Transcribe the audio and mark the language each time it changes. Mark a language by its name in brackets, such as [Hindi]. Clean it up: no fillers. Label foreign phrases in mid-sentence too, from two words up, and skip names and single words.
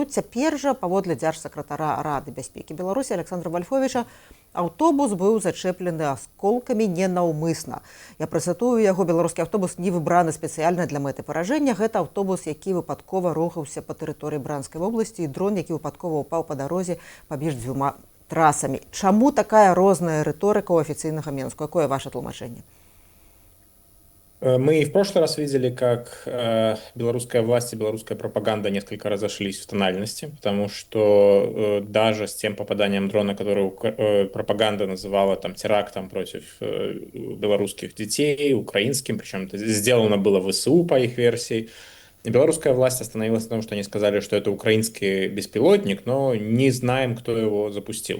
[Belarusian] Цяпер жа, паводле дзяржсакратара Рады бяспекі Беларусі Александра Вальфовіча, аўтобус быў зачэплены асколкамі ненаўмысна. Я працытую яго: беларускі аўтобус не выбраны спецыяльна для мэты паражэння. Гэта аўтобус, які выпадкова рухаўся па тэрыторыі Бранскай вобласці, і дрон, які выпадкова ўпаў па дарозе паміж дзвюма трасамі. Чаму такая розная рыторыка у афіцыйнага Менску? [Russian] Какое ваше тлумачэнне? Мы и в прошлый раз видели, как белорусская власть и белорусская пропаганда несколько разошлись в тональности, потому что даже с тем попаданием дрона, который пропаганда называла там терактом против белорусских детей, украинским, причем это сделано было в ВСУ по их версии, белорусская власть остановилась на том, что они сказали, что это украинский беспилотник, но не знаем, кто его запустил.